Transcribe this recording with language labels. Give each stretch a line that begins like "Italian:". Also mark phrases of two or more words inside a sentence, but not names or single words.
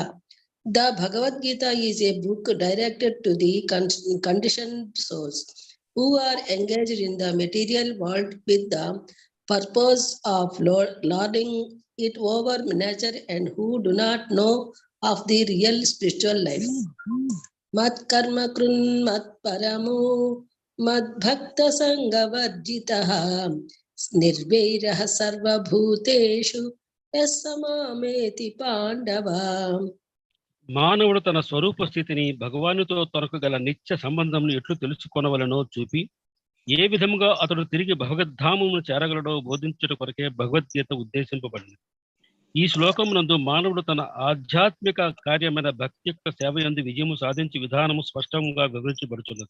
English: The Bhagavad Gita is a book directed to the conditioned souls who are engaged in the material world with the purpose of lording it over nature and who do not know of the real spiritual life.
Sanskrit: मत् कर्म कृन् मत् परमो मद् भक्त सङ्गवर्जितः निर्वैरः सर्व भूतेषु यः समामेति पाण्डव.
Telugu: మానవుడు తన స్వరూప స్థితిని భగవానుతో తనకు గల నిత్య సంబంధంను ఎట్లు తెలుసుకొనవలనో చూపి ఏ విధముగా అతడు తిరిగి భగవద్ధామమును చేరగలడో బోధించుట కొరకే భగవద్గీత ఉద్దేశింపబడింది. ఈ శ్లోకమునందు మానవుడు తన ఆధ్యాత్మిక కార్యమైన భక్తి యొక్క సేవయందు విజయము సాధించే విధానము స్పష్టంగా వివరించబడుచున్నది.